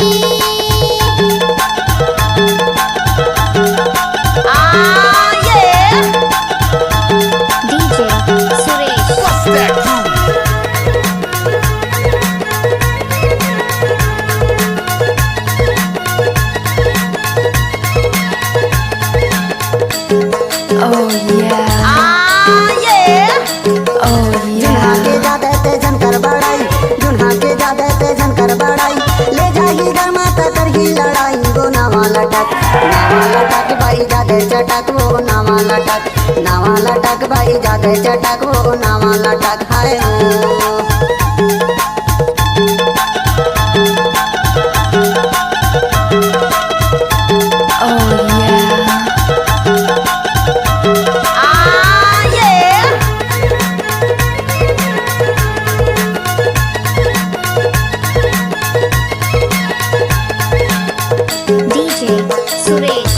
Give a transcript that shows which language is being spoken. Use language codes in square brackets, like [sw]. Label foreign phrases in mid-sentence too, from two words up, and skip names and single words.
[en] DJ Suresh. What's that groove? Oh yeah. Oh [hne] जुन्हा के जादे ते जनकर बड़ाई जुन्हा के जादे ते जनकर बड़ाई ले जाही गरमा तर ही लड़ाई वो नावा लटक बाई जादे चटक वो नावा लटक बाई जादे चटक वो नावा लटक हाय हो [en] Oh yeah. DJ Suresh.